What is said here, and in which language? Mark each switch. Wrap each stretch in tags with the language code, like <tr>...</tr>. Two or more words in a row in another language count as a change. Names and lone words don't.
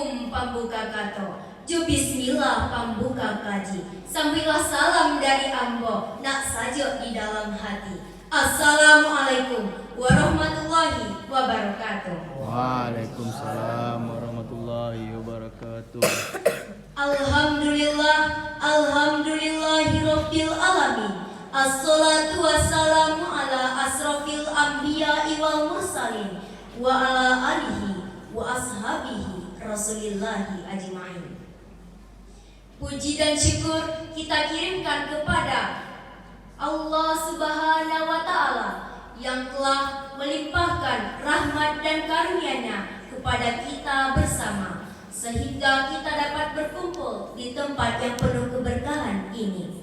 <min>pambuka kato, ju bismillah pambuka kaji, sambilah salam dari ambo, nak sajo di dalam hati.</min> <ar>السلام عليكم ورحمة الله وبركاته. وعليكم السلام ورحمة الله وبركاته. الحمد لله، الحمد لله رب العالمين. الصلاة والسلام على أشرف الأنبياء والمرسلين وعلى آله وأصحابه رسول الله أجمعين.</ar> <id>Puji dan syukur kita kirimkan kepada Allah</id> <ar>سبحانه وتعالى</ar> <id>yang telah melimpahkan rahmat dan karunia-Nya kepada kita bersama, sehingga kita dapat berkumpul di tempat yang penuh keberkahan ini.</id>